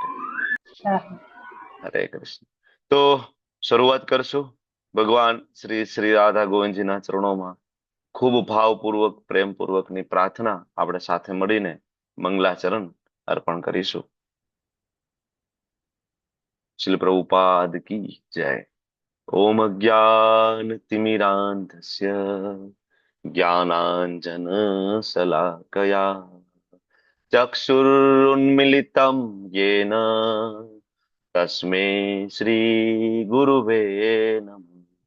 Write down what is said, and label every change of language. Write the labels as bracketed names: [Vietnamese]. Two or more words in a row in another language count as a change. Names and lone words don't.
[Gujarati] હરે કૃષ્ણ। તો શરૂઆત કરશું। ભગવાન શ્રી શ્રી રાધા ગોવિંદજીના ચરણોમાં ખૂબ ભાવપૂર્વક પ્રેમપૂર્વકની પ્રાર્થના આપણે સાથે મળીને મંગલાચરણ અર્પણ કરીશું। શ્રી પ્રભુપાદ કી જય। [Sanskrit] ओम अज्ञानतिमिरान्धस्य ज्ञानाञ्जनशलाकया चक्षुरुन्मिलितं येन तस्मै श्रीगुरुवे नमः।